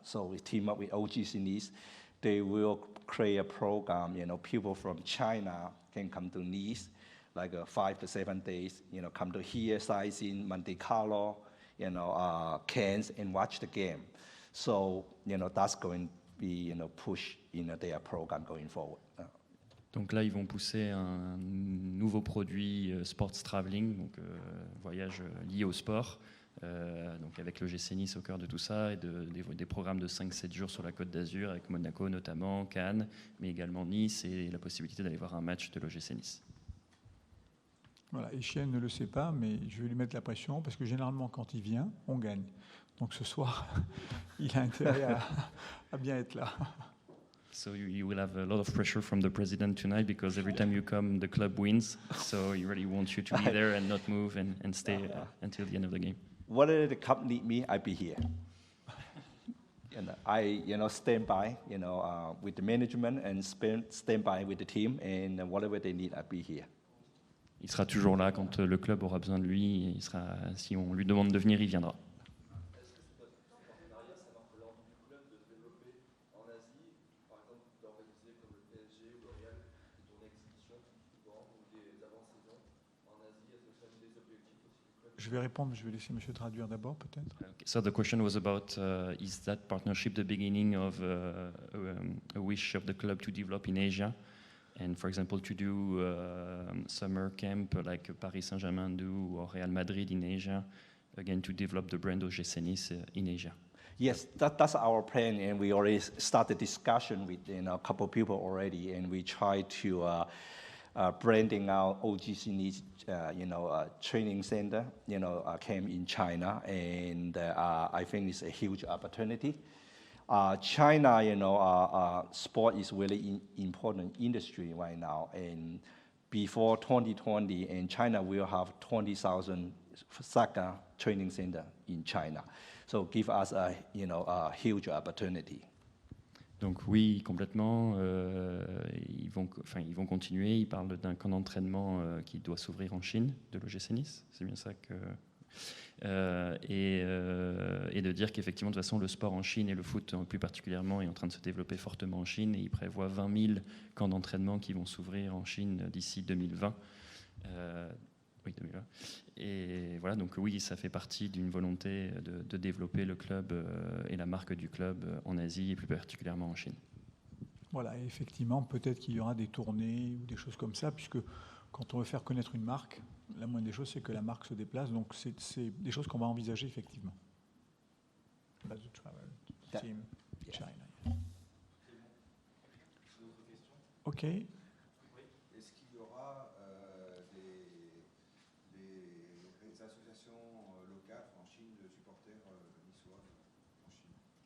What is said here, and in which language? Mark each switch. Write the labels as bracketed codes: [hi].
[en] So we team up with OGC Nice. They will create a program, people from China can come to Nice, like 5 to 7 days, come to here, sightseeing Monte Carlo, Cannes, and watch the game. So, that's going to be, push, their program going forward. [fr] Donc là, ils vont pousser un nouveau produit [en] sports traveling, [fr] donc voyage lié au sport, donc avec l'OGC Nice au cœur de tout ça, et des programmes de 5-7 jours sur la Côte d'Azur, avec Monaco notamment, Cannes, mais également Nice, et la possibilité d'aller voir un match de l'OGC Nice. Voilà, Etienne ne le sait pas, mais je vais lui mettre la pression, parce que généralement, quand il vient, on gagne. Donc ce soir, il a intérêt à bien être là. [en] So you will have a lot of pressure from the president tonight, because every time you come, the club wins. So he really wants you to be there and not move and stay until the end of the game. Whatever the club need me, I'll be here. I, stand by, with the management and stand by with the team, and whatever they need, I'll be here. [fr] Il sera toujours là quand le club aura besoin de lui. Si on lui demande de venir, il viendra. Je vais répondre, je vais laisser monsieur traduire d'abord peut-être. [en] Okay, so the question was about is that partnership the beginning of a wish of the club to develop in Asia, and for example to do summer camp like Paris Saint-Germain do or Real Madrid in Asia, again to develop the brand OGC Nice in Asia. Yes, that's our plan, and we already started discussion with a couple of people already, and we try to branding out OGC Nice, training center, came in China, and I think it's a huge opportunity. China, sport is really important industry right now, and before 2020, and China will have 20,000 soccer training center in China, so give us a huge opportunity. [fr] Donc oui, complètement. Ils vont continuer. Ils parlent d'un camp d'entraînement qui doit s'ouvrir en Chine, de l'OGC Nice. C'est bien ça que... et de dire qu'effectivement, de toute façon, le sport en Chine et le foot plus particulièrement est en train de se développer fortement en Chine. Et ils prévoient 20 000 camps d'entraînement qui vont s'ouvrir en Chine d'ici 2020. Oui, 2020. Et voilà, donc oui, ça fait partie d'une volonté de développer le club et la marque du club en Asie et plus particulièrement en Chine. Voilà, et effectivement, peut-être qu'il y aura des tournées ou des choses comme ça, puisque quand on veut faire connaître une marque, la moindre des choses, c'est que la marque se déplace. Donc c'est des choses qu'on va envisager effectivement. Base de travel, team, China. OK. Est-ce qu'il y aura des associations locales en Chine de supporters niçois en Chine?